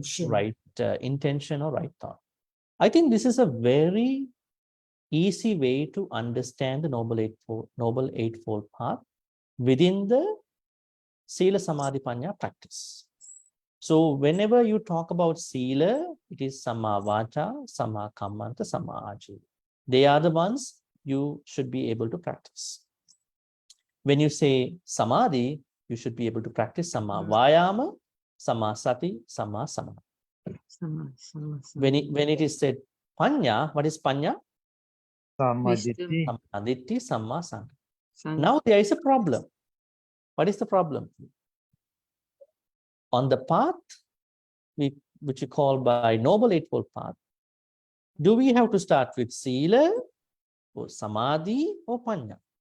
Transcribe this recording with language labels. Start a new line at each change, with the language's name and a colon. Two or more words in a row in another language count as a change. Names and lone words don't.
English: Right intention or right thought. I think this is a very easy way to understand the Noble Eightfold Path within the
Pali: Sila, Samadhi, Panya
English: practice. So whenever you talk about Sila, it is
Pali: Samma Vacha, Samma Kammanta, Samma Ajiva.
English: They are the ones you should be able to practice. When you say Samadhi, you should be able to practice
Pali: Samma Vayama, Sama Sati, Sama Samadhi. Sama, sama, sama. When it is said Panya, what is Panya? Samaditi. Samaditi, Sama Sangha. Sang-
English: Now there is a problem. What is the problem? On the path, which you call by Noble Eightfold Path, do we have to start with Sila, or Samadhi, or Panya?